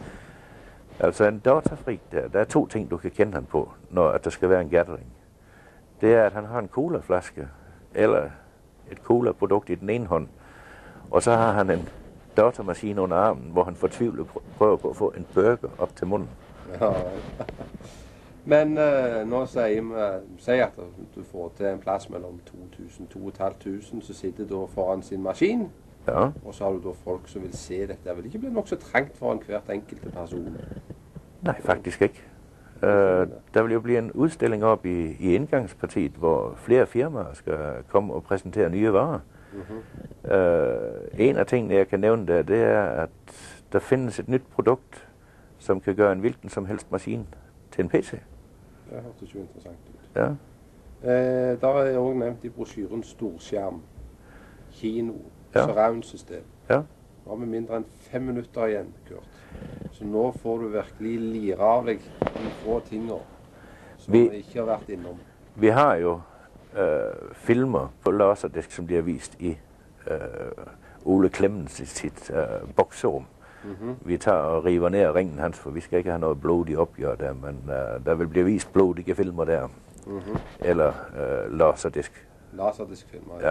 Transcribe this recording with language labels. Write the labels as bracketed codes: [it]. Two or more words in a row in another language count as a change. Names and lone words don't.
[da] Altså en datafrik der er 2 ting, du kan kende han på, når at der skal være en gathering. Det er, at han har en colaflaske eller et cola-produkt i den ene hånd, og så har han en datamaskine under armen, hvor han fortvivlet prøver på at få en burger op til munden. Ja. [no] Men nå sier at du får til en plads mellom 2.000-2.500, så sitter du foran sin maskin, ja. Og så har du da folk som vil se dette. Det vil ikke bli nok så trengt for en hvert enkelte person? [da] Nej, faktisk ikke. Der vil jo blive en udstilling op i indgangspartiet, hvor flere firmaer skal komme og præsentere nye varer. En af tingene, jeg kan nævne der, det er, at der findes et nyt produkt, som kan gøre en hvilken som helst maskine til en PC. [no] Det hørtes jo interessant ut. Ja. Der er også nevnt i brosjyren storskjerm, kino, Ja. surround-system. Ja. Nå har vi mindre enn 5 minutter igjen, Kurt. Så nå får du virkelig lire av deg de få tingene som vi ikke har vært innom. [da] Vi har jo filmer på laserdisk, som bliver vist i Ole Clemens i sit bokserum. Vi tager og river ned ringen hans, for vi skal ikke have noget blodig opgør der, men der vil blive vist blodige filmer der. Eller laserdisk. Laserdiskfilmer, Ja.